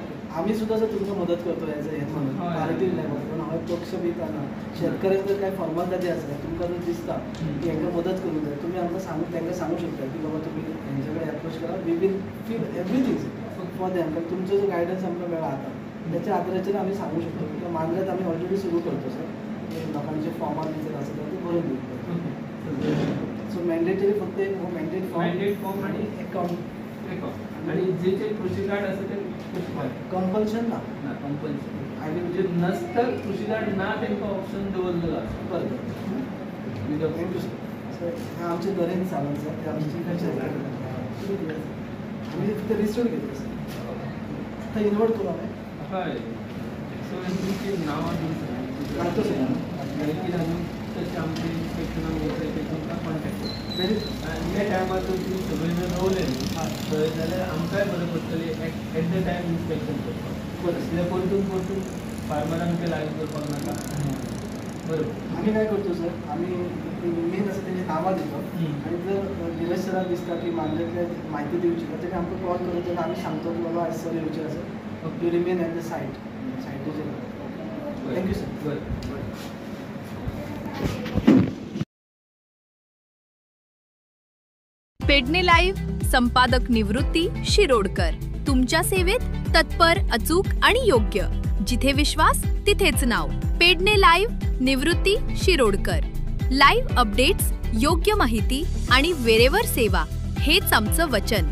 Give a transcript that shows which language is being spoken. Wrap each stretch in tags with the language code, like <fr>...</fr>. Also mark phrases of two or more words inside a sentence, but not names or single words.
<kok>आम्ही सुद्धा जर तुमकां मदत करतो याचं हे म्हणून</kok> <en>party level</en> <kok>पण हांवें पक्ष भिताना शेतकऱ्याक जर काय फॉर्मालिटी आसता तुमकां जर दिसता की हांकां मदत करूंक जाय तुम्ही आमकां सांगून तांकां सांगू शकता की बाबा तुम्ही हेंचे कडेन अप्रोच करा.</kok> <en>we will fill everything for them.</en> <kok>कारण तुमचो जो गायडन्स आमकां मेळ्ळा आता त्याच्या आदाराचेर आम्ही सांगू शकतो की मांद्र्यात आम्ही ऑलरेडी सुरू करतो सर. लोकांचे फॉर्मार जर आसता ते भरून दिवं.</kok> <mr>सो मॅन्डेटरी फक्त एक मॅन्डेट फॉर्म आणि अकाउंट आणि जे कृषी कार्ड असतं ते कृषी कार्ड कंपल्शन ना कंपल्शन आणि म्हणजे नसतं कृषी कार्ड ना त्यांना ऑप्शन दवरलेलं असतं. बरं थँक्यू सर. हा आमचे नरेंद्र सावंत सर ते आमचे आम्ही फक्त रिस्टोर घेतो सर आता इन्व्हर्ट करू आम्ही</mr> <kok>हय. सो तुमची नावां</kok> <mr>काढतो सर</mr> <kok>तसे आमचे इन्स्पेक्शनाक वचय ते तुमकां कॉन्टॅक्ट करता. व्हेरी ह्या टायमार जर तुमी सगळे जर रावले थंय जाल्यार आमकांय बरें पडटलें</kok> <en>at the time</en> <kok>इन्स्पेक्शन करपाक.</kok> <mr>बरं</mr> <kok>कित्याक परतून फार्मरांक ते लायक करपाक नाका.</kok> <mr>बरोबर आम्ही काय करतो सर आम्ही मेन असं त्यांची नावं देतो आणि जर निलेश सराक दिसता की मांद्र्यातल्या माहिती दिवची तर ते आमकां कॉल करून तर आम्ही सांगतो की बाबा आज सर येवचे आसा</mr> <en>you remain at the</en> <mr>सायटीचेर. थँक्यू सर.</mr> <kok>बरें.</kok> <mr>पेडणे लाईव्ह संपादक निवृत्ती शिरोडकर. तुमच्या सेवेत तत्पर, अचूक आणि योग्य. जिथे विश्वास तिथेच नाव. पेडणे लाईव्ह निवृत्ती शिरोडकर.</mr> <en>live updates,</en> <mr>योग्य माहिती आणि वेळेवर सेवा हेच आमचं वचन.</mr>